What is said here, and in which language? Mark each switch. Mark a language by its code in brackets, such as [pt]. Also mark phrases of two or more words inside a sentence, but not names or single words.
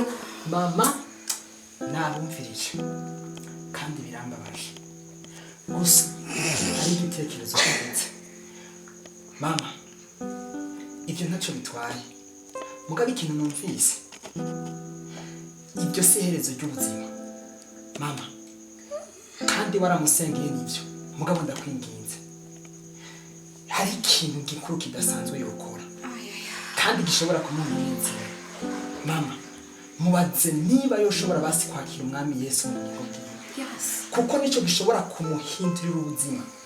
[rn] mama nabumvirije kandi birambabaje gusa ari igitekerezo cyose mama ibyo ntacyo bitwaye mugabo ikintu numvise ibyo si iherezo ry'ubuzima mama kandi waramusengeye n'ibyo mugabo ndakwinginze hari ikintu gikuru kidasanzwe yokora kandi gishobora kumumenyesha mama mubaze niba yoshobora basi kwakira umwami Yesu mu bugingo bwiwe kuko nico gishobora kumuhindurira ubuzima